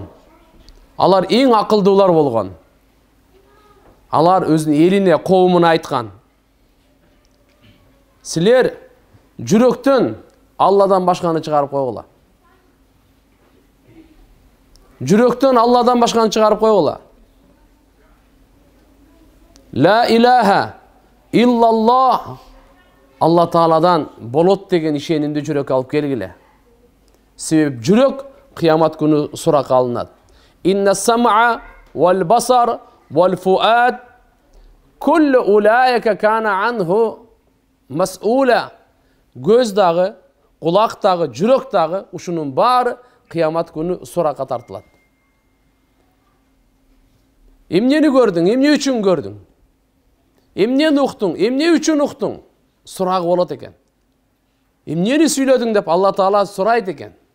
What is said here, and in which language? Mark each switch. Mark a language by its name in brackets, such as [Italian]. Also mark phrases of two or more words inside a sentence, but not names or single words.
[Kyrgyz] Алар эң акылдуулар болгон. Алар өзүнүн элине, коомуна айткан: силер жүрөктөн Алладан башканы чыгарып койгула. Жүрөктөн Алладан башканы чыгарып койгула. [Arabic] لا إله إلا الله, [Kyrgyz] Алла Тааладан болот деген ишенимди жүрөк алып келгиле. Себеп жүрөк кыямат күнү суракка алынат. [Arabic] إن السمع والبصر والفؤاد كل أولئك كان عنه مسؤولا. [Kyrgyz] Göz дагы, кулак дагы, жүрөк дагы ушунун баары кыямат күнү суракка тартылат. Эмнени көрдүң? Эмне үчүн көрдүң? Эмнени уктуң? Эмне үчүн уктуң? Сурагы болот экен. Эмнени сүйлөдүң деп Алла Таала сурайт экен.